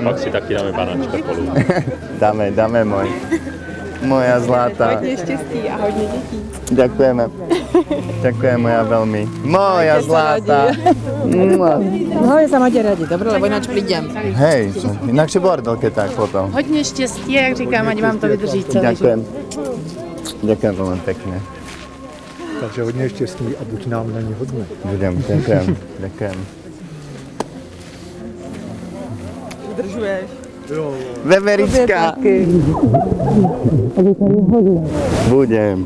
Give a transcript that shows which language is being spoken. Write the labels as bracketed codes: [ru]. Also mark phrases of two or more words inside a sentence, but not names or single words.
[sk] Si taky dáme banáčka spolu. Dáme môj. Moja zlatá. [cs] Hodně štěstí a hodně dětí. [sk] Ďakujeme. Ďakujem moja veľmi. Moja zlatá. No, ja sa máte radi, dobre, lebo ináč prídem. Hej, inakšie bordel, keď tak potom. [cs] Hodně štěstí, jak říkám, ať vám to vydrží celý život. [sk] Ďakujem. Ďakujem veľmi pekne. [cs] Takže hodně štěstí a buď nám na ní hodně. [sk] Budem, ďakujem. Ďakujem. Udržuješ. Veverička. Budem.